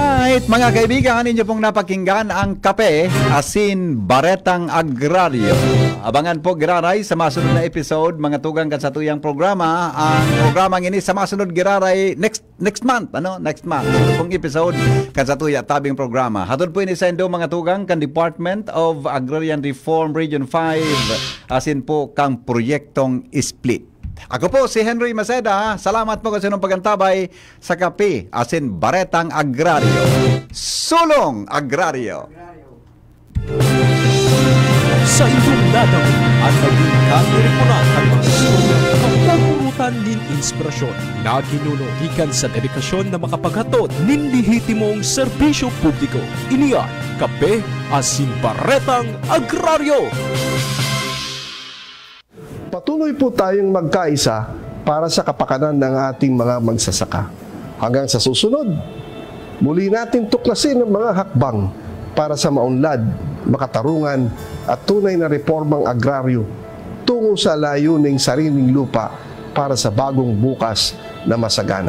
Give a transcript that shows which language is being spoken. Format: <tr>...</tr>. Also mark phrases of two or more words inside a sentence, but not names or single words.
<tl>Alright, mga kaibigan, ninyo pong napakinggan ang Kape, Asin, Baretang Agraryo.</tl> <bik>Abangan po, Giraray, sa masunod na episode, mga tugang kasatuyang programa. Ang programang ini sa masunod, Giraray,</bik> <en>next month, next month.</en> <bik>Sunod pong episode, kasatuya, tabing programa. Hatod po ini sa indo, mga tugang, kan Department of Agrarian Reform Region 5, asin po kang proyektong Split. Ako po si Henry Maceda. Salamat po kasi nung pagantabay sa Kape, Asin, Baretang Agraryo.</bik> <tl>Sulong Agraryo.</tl> <bik>Sa inyong dadang at naging kaniripunan ang mga istorya kapupurutan nin inspirasyon na ginuno gikan sa dedikasyon na makapaghatod nin lihitimong serbisyo publiko. Iniyan, Kape, Asin, Baretang Agraryo.</bik> <tl>Patuloy po tayong magkaisa para sa kapakanan ng ating mga magsasaka. Hanggang sa susunod, muli natin tuklasin ang mga hakbang para sa maunlad, makatarungan at tunay na reformang agraryo tungo sa layuning sariling lupa para sa bagong bukas na masagana.</tl>